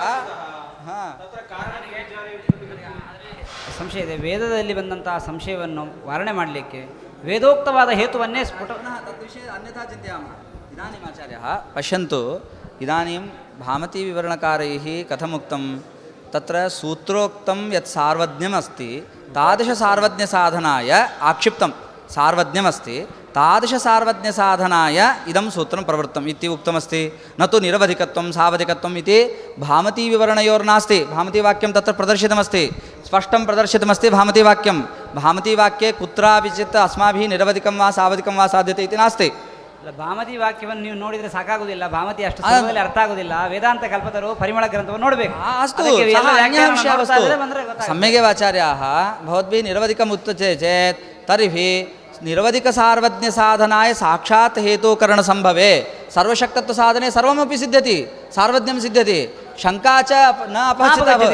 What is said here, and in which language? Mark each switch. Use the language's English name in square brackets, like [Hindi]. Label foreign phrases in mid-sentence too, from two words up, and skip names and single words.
[Kannada] ಸಂಶಯ ಇದೆ. ವೇದದಲ್ಲಿ ಬಂದಂತಹ ಸಂಶಯವನ್ನು ವಾರಣೆ ಮಾಡಲಿಕ್ಕೆ ವೇದೋಕ್ತವಾದ ಹೇತುವನ್ನೇ ಸ್ಫುಟ [Sanskrit] ತದ್ವಿಷಯ ಅನ್ಯಥಾ ಚಿಂತೆಯಾಮಃ. ಇದಾनीम् ಆಚಾರ್ಯः ಪಶ್ಯन्तु, ಇದಾनीಂ ಭಾಮತಿ ವಿವರಣಕಾರೈः ಕಥमुक्तं तत्र सूत्रोक्तं यत् सार्वज्ञमस्ति तादृशसार्वज्ञसाधनाय आक्षिप्तं सार्वज्ञमस्ति तादृशसार्वज्ञसाधनाय इदं सूत्रं प्रवृत्तम् इति उक्तमस्ति. न तु निरवधिकत्वं सावधिकत्वम् इति भामतीविवरणयोर्नास्ति. भामतीवाक्यं तत्र प्रदर्शितमस्ति, स्पष्टं प्रदर्शितमस्ति भामतीवाक्यं. भामतीवाक्ये कुत्रापि चित् अस्माभिः निरवधिकं वा सावधिकं वा साध्यते इति नास्ति. [Kannada] ಭಾಮತಿ ವಾಕ್ಯವನ್ನು ನೀವು ನೋಡಿದರೆ ಸಾಕಾಗುವುದಿಲ್ಲ, ಭಾಮತಿ ಅಷ್ಟು ಸುಲಭದಲ್ಲಿ ಅರ್ಥ ಆಗುವುದಿಲ್ಲ. ವೇದಾಂತ ಕಲ್ಪತರು ಪರಿಮಳ ಗ್ರಂಥವನ್ನು ನೋಡಬೇಕು. [Sanskrit] सम्यगेव आचार्याः भवद्भिः निरवधिकम् उच्यते चेत् तर्हि निरवधिकसार्वज्ञसाधनाय साक्षात् हेतुकरणसम्भवे सर्वशक्तत्वसाधने सर्वमपि सिद्ध्यति, सार्वज्ञं सिद्ध्यति. शङ्का च न अपगच्छति.